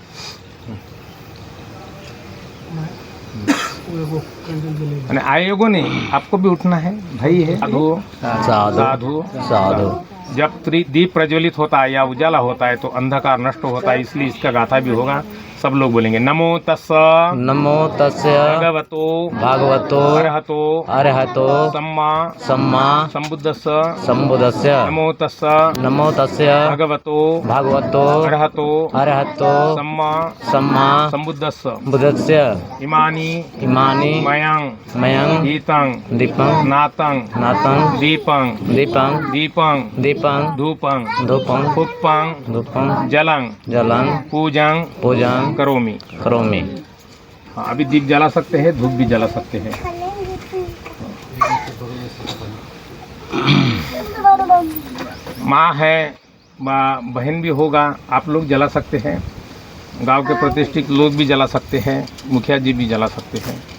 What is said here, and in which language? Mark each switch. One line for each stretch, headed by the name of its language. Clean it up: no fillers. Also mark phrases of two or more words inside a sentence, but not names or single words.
Hindi: आयोगों ने आपको भी उठना है, भाई है।
Pali: साधु साधु साधु साधु।
Hindi: जब दीप प्रज्वलित होता है या उजाला होता है तो अंधकार नष्ट होता है, इसलिए इसका गाथा भी होगा। सब लोग बोलेंगे
Pali: नमो तस्स नमो तस्य भगवतो भागवतो अरहतो अरहतो सम्मा सम्मा संबुद्धस्स संबुद्धस्य नमो तस्स नमो तस्य भगवतो भागवतो अरहतो अरहतो सम्मा सम्मा संबुद्धस्स बुद्धस्य इमानि इमानि मयं मयं गीतं दीपं नातं नातं दीपं दीपं दीपं दीपं धूपं धूपं पुष्पं धूपं जलं जलं पूजं पूजं करोमि। करोमि।
Hindi: हाँ, अभी दीप जला सकते हैं, धूप भी जला सकते हैं। माँ है, बहन भी होगा, आप लोग जला सकते हैं। गांव के प्रतिष्ठित लोग भी जला सकते हैं, मुखिया जी भी जला सकते हैं।